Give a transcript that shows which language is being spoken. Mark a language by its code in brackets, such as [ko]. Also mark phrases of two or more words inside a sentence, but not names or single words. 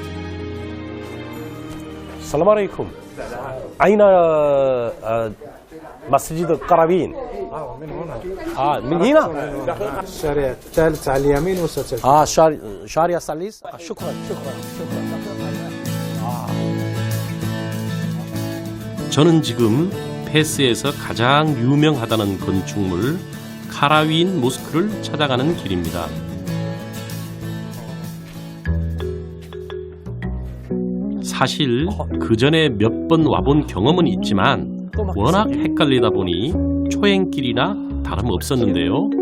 [ar] السلام عليكم. 아이나 مسجد قروين من هنا من هنا الشارع الثالث على اليمين وستجد شارع الثالث شكرا. [ko] 저는 지금 페스에서 가장 유명하다는 건축물 카라윈 모스크를 찾아가는 길입니다. 사실 그 전에 몇 번 와본 경험은 있지만 워낙 헷갈리다 보니 초행길이나 다름없었는데요.